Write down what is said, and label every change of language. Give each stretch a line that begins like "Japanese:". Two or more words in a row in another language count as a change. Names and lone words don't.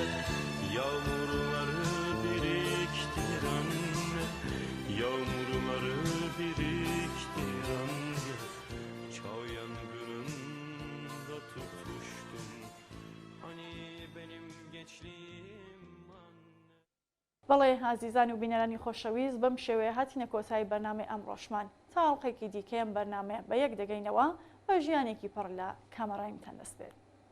Turkish: Yağmurları biriktir anne, yağmurları biriktir anne. Çağ yangınında tutuştum. Hani benim gençliğim anne.
Central Kurdish: بەڵێ ئازیزان و بینەرانی خۆشەویست بەم شێوەیە هاتینە کۆتایی بەرنامەی ئەمڕۆشمان تا هەڵقێکی دیکەم بەرنامەیە بە یەک دەگەینەوە بە ژیانێکی پڕ لە کامەڕایمتان دەست بێت.